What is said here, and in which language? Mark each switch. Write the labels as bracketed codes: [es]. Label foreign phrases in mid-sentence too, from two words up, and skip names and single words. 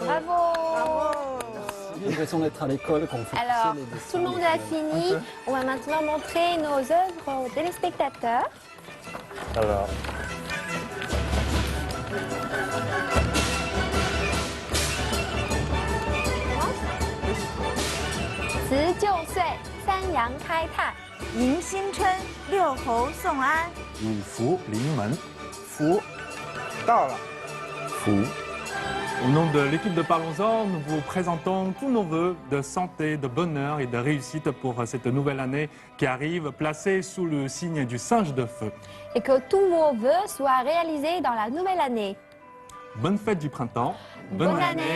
[fr] Bravo. J'ai l'impression d'être à l'école quand on fait Alors, pousser les dessins. tout le monde a fini. On va maintenant montrer nos œuvres aux téléspectateurs. Alors, [zh] 辞旧岁，三阳开泰。迎新春，六猴送安。五福临门，福到了。 [fr] 福。Au nom de l'équipe de Parlons-en, nous vous présentons tous nos vœux de santé, de bonheur et de réussite pour cette nouvelle année qui arrive, placée sous le signe du singe de feu. Et que tous vos vœux soient réalisés dans la nouvelle année. Bonne fête du printemps.